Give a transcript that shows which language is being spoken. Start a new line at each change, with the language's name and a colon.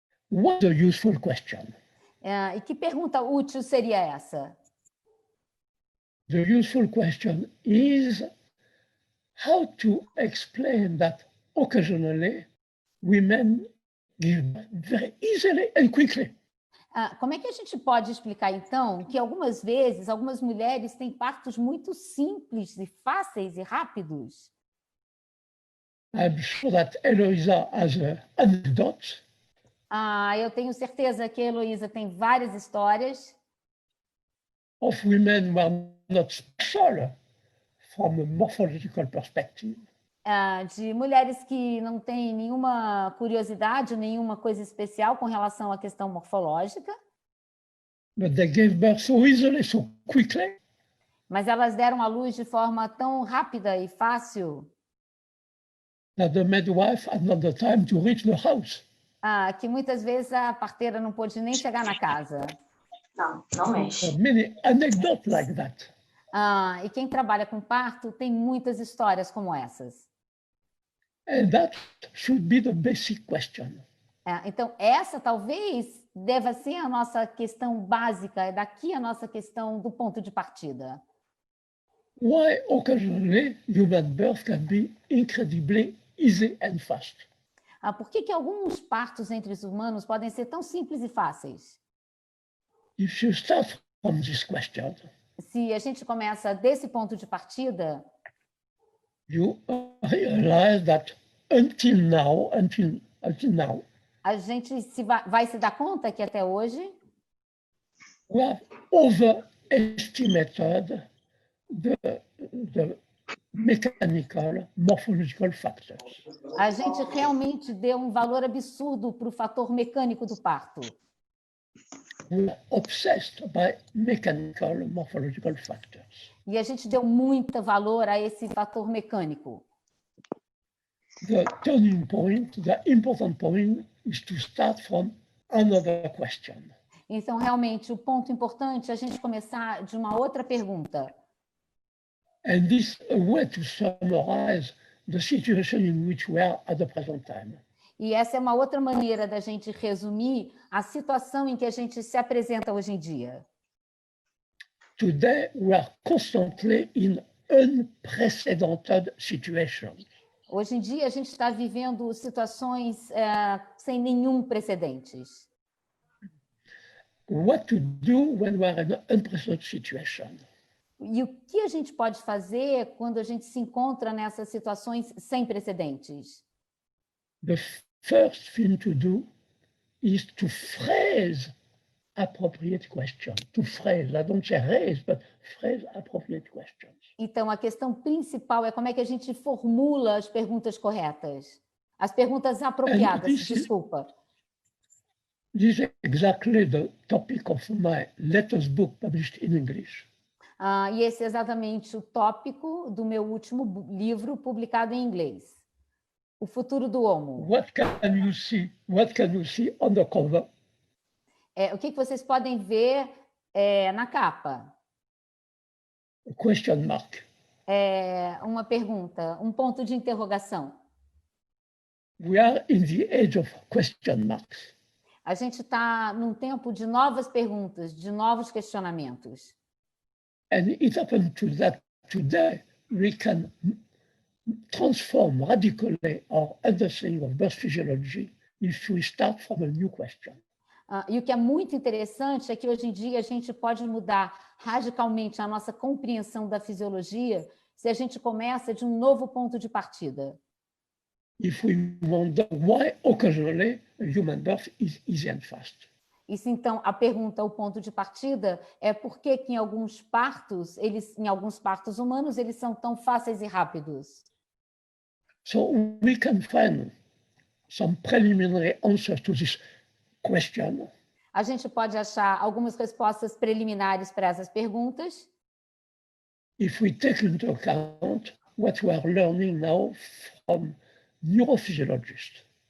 English: What's a useful question?
Portuguese: E que pergunta útil seria essa?
English: The useful question is how to explain that occasionally women give birth very easily and quickly.
Portuguese: Como é que a gente pode explicar, então, que algumas vezes, algumas mulheres têm partos muito simples e fáceis e rápidos?
English: I'm sure that Eloisa has anecdotes.
Portuguese: Eu tenho certeza que a Heloísa tem várias histórias
English: Of women who are not special from a morphological perspective.
Portuguese: De mulheres que não têm nenhuma curiosidade, nenhuma coisa especial com relação à questão morfológica.
English: But they gave birth so easily, so quickly.
Portuguese: Mas elas deram à luz de forma tão rápida e fácil.
English: That the midwife had not the time to reach the house.
Portuguese: Que muitas vezes a parteira não pôde nem chegar na casa. Não mexe.
English: There are many anecdotes like that.
Portuguese: E quem trabalha com parto tem muitas histórias como essas.
English: And that should be the basic question.
Portuguese: Então, essa talvez deva ser a nossa questão básica, é daqui a nossa questão do ponto de partida.
English: Why occasionally human birth can be incredibly easy and fast?
Portuguese: Por que alguns partos entre os humanos podem ser tão simples e fáceis?
English: If you start from this question,
Portuguese: se a gente começa desse ponto de partida,
English: you realize that until now,
Portuguese: a gente vai se dar conta que até hoje
English: we have overestimated the mechanical, morphological factors.
Portuguese: a gente realmente deu um valor absurdo para o fator mecânico do parto.
English: We are obsessed by mechanical, morphological factors.
Portuguese: E a gente deu muito valor a esse fator mecânico.
English: The turning point, the important point, is to start from another question.
Portuguese: Então, realmente, o ponto importante é a gente começar de uma outra pergunta.
English: And this is a way to summarize the situation in which we are at the present time.
Portuguese: E essa é uma outra maneira da gente resumir a situação em que a gente se apresenta hoje em dia.
English: Today, we are constantly in unprecedented situations.
Portuguese: Hoje em dia, a gente está vivendo situações sem nenhum precedentes.
English: What to do when we are in an unprecedented situation?
Portuguese: E o que a gente pode fazer quando a gente se encontra nessas situações sem precedentes?
English: The first thing to do is to phrase appropriate questions. To phrase, I don't say raise, but phrase appropriate questions.
Portuguese: Então, a questão principal é como é que a gente formula as perguntas corretas. As perguntas apropriadas, desculpa.
English: This is exactly the topic of my latest book published in English.
Portuguese: E esse é exatamente o tópico do meu último livro publicado em inglês. O futuro do Homo.
English: What can you see? What can you see on the cover?
Portuguese: O que vocês podem ver na capa?
English: A question mark.
Portuguese: Uma pergunta, um ponto de interrogação.
English: We are in the age of question marks.
Portuguese: A gente está num tempo de novas perguntas, de novos questionamentos.
English: And it happens that today we can transform radically our understanding of birth physiology if we start from a new question.
Portuguese: E o que é muito interessante é que hoje em dia a gente pode mudar radicalmente a nossa compreensão da fisiologia se a gente começa de um novo ponto de partida.
English: If we wonder why occasionally a human birth is easy and fast.
Portuguese: E se então a pergunta, o ponto de partida, é por que em alguns partos, em alguns partos humanos, eles são tão fáceis e rápidos?
English: So we can find some preliminary answers to this question.
Portuguese: A gente pode achar algumas respostas preliminares para essas perguntas.
English: If we take into account what we are learning now from neurophysiologists.